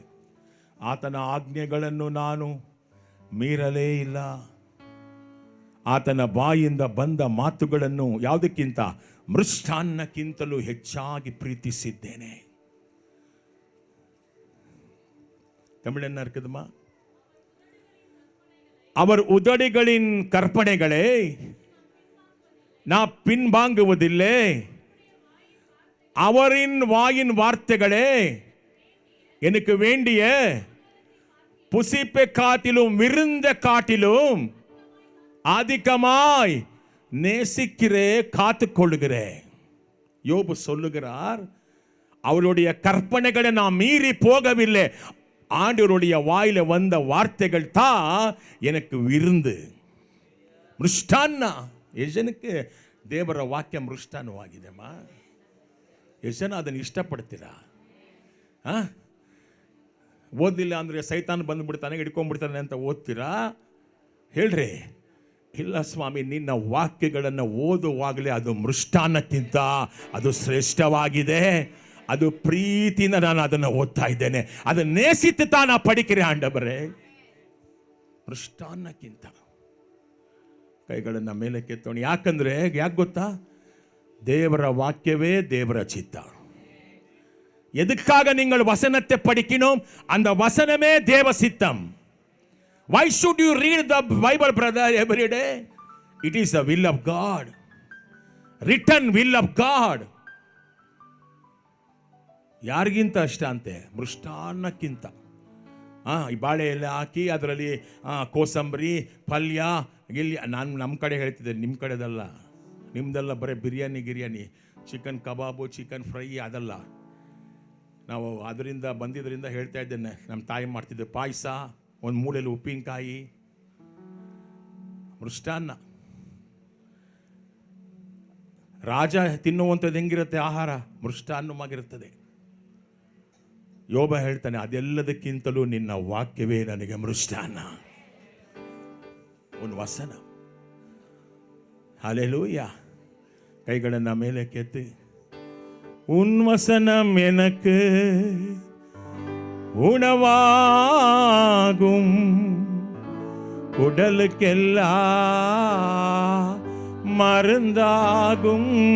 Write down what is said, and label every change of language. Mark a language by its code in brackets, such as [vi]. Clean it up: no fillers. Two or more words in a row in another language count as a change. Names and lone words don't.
[kn] ಆತನ ಆಜ್ಞೆಗಳನ್ನು ನಾನು ಮೀರಲೇ ಇಲ್ಲ. ಆತನ ಬಾಯಿಂದ ಬಂದ ಮಾತುಗಳನ್ನು ಯಾವುದಕ್ಕಿಂತ? ಮೃಷ್ಟಾನ್ನಕ್ಕಿಂತಲೂ ಹೆಚ್ಚಾಗಿ ಪ್ರೀತಿಸಿದ್ದೇನೆ. [ta] ತಮಿಳನ್ನ இருக்குதுமா? அவர் உதடுகளின் கற்பனைகளை நான் பின்வாங்குவதில்லை. அவரின் வாயின் வார்த்தைகளே எனக்கு வேண்டிய புசிப்பை காட்டிலும் விருந்த காட்டிலும் அதிகமாய் நேசிக்கிறே, காத்துக்கொள்ளுகிறேன். யோபு சொல்லுகிறார், அவருடைய கற்பனைகளை நான் மீறி போகவில்லை. ஆண்டவருடைய வாயில வந்த வார்த்தைகள் தான் எனக்கு விருந்து. [kn] ಮೃಷ್ಟಾನ್ನ. ಯಜನಕ್ಕೆ ದೇವರ ವಾಕ್ಯ ಮೃಷ್ಟಾನ್ನವಾಗಿದೆಮ್ಮ. ಎಷ್ಟು ಜನ ಅದನ್ನು ಇಷ್ಟಪಡ್ತೀರಾ? ಓದಿಲ್ಲ ಅಂದರೆ ಸೈತಾನ್ ಬಂದುಬಿಡ್ತಾನೆ, ಹಿಡ್ಕೊಂಡ್ಬಿಡ್ತಾನೆ ಅಂತ ಓದ್ತೀರಾ? ಹೇಳ್ರಿ, ಇಲ್ಲ ಸ್ವಾಮಿ, ನಿನ್ನ ವಾಕ್ಯಗಳನ್ನು ಓದುವಾಗಲೇ ಅದು ಮೃಷ್ಟಾನ್ನಕ್ಕಿಂತ ಅದು ಶ್ರೇಷ್ಠವಾಗಿದೆ. ಅದು ಪ್ರೀತಿಯಿಂದ ನಾನು ಅದನ್ನು ಓದ್ತಾ ಇದ್ದೇನೆ. [ta] அது நேசித்த நா படிக்கிறே ஆண்டவரே, ಮೃಷ್ಟಾನ್ನಕ್ಕಿಂತ. [kn] ಕೈಗಳನ್ನು ಮೇಲೆ ಕೆತ್ತೋಣ. ಯಾಕಂದ್ರೆ ಯಾಕೆ ಗೊತ್ತಾ? ದೇವರ ವಾಕ್ಯವೇ ದೇವರ ಚಿತ್ತ. [ta] எதுக்காக நீங்கள் வசனத்தை படிக்கணும்? அந்த வசனமே தேவ சித்தம். [en] Why should you read the Bible, brother, every day? It is the will of God, written will of God. [kn] ಯಾರಿಗಿಂತ ಅಷ್ಟ ಅಂತೆ? ಮೃಷ್ಟಾನ್ನಕ್ಕಿಂತ. ಈ ಬಾಳೆ ಎಲೆ ಹಾಕಿ ಅದರಲ್ಲಿ ಕೋಸಂಬರಿ, ಪಲ್ಯ, ಗಿಲ್ಯ. ನಾನು ನಮ್ಮ ಕಡೆ ಹೇಳ್ತಿದ್ದೆ, ನಿಮ್ಮ ಕಡೆದಲ್ಲ. ನಿಮ್ದೆಲ್ಲ ಬರೀ ಬಿರಿಯಾನಿ, ಚಿಕನ್ ಕಬಾಬು, ಚಿಕನ್ ಫ್ರೈ, ಅದಲ್ಲ. ನಾವು ಅದರಿಂದ ಬಂದಿದ್ದರಿಂದ ಹೇಳ್ತಾ ಇದ್ದೇನೆ. ನಮ್ಮ ತಾಯಿ ಮಾಡ್ತಿದ್ದೆ ಪಾಯಸ, ಒಂದು ಮೂಲೆಯಲ್ಲಿ ಉಪ್ಪಿನಕಾಯಿ, ಮೃಷ್ಟಾನ್ನ. ರಾಜ ತಿನ್ನುವಂಥದ್ದು ಹೆಂಗಿರುತ್ತೆ ಆಹಾರ? ಮೃಷ್ಟಾನ್ನವಾಗಿರುತ್ತದೆ. ಯೋಬ ಹೇಳ್ತಾನೆ, ಅದೆಲ್ಲದಕ್ಕಿಂತಲೂ ನಿನ್ನ ವಾಕ್ಯವೇ ನನಗೆ ಮೃಷ್ಟಾನ್ನ. ಒಂದು ವಸನ. [ta] ஹல்லேலூயா. கைಗಳನ್ನು மேலே கேத்து, உன் வசனம் எனக்கு உணவாகும், உடலுக்கெல்லாம் மருந்தாகும்.